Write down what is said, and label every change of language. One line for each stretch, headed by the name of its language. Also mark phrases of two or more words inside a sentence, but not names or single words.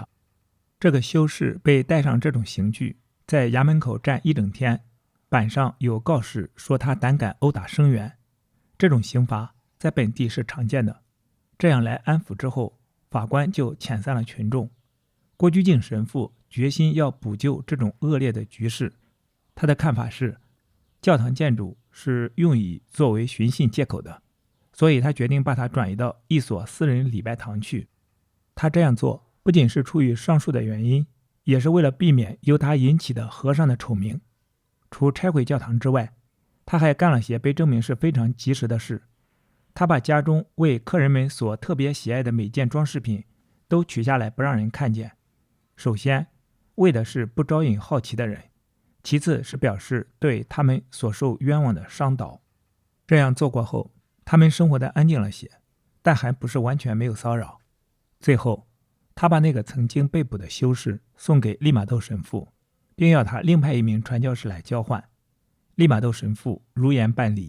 Chinese: 這個修士被戴上這種刑具，在衙門口站1整天，板上有告示說他膽敢毆打生員。這種刑罰在本地是常見的。這樣來安撫之後，法官就遣散了群眾。郭居敬神父決心要補救這種惡劣的局勢。他的看法是，教堂建築是用以作為尋釁借口的，所以他決定把它轉移到一所私人禮拜堂去。他這樣做不僅是出於上述的原因，也是為了避免由他引起的和尚的醜名。除拆毀教堂之外，他還幹了些被證明是非常及時的事。他把家中為客人們所特別喜愛的每件裝飾品都取下來不讓人看見， 首先，為的是不招引好奇的人；其次是表示對他們所受冤枉的商導。這樣做過後，他們生活得安靜了些，但還不是完全沒有騷擾。最後，他把那個曾經被捕的修士送給利瑪竇神父，並要他另派一名傳教士來交換。利瑪竇神父如言辦理。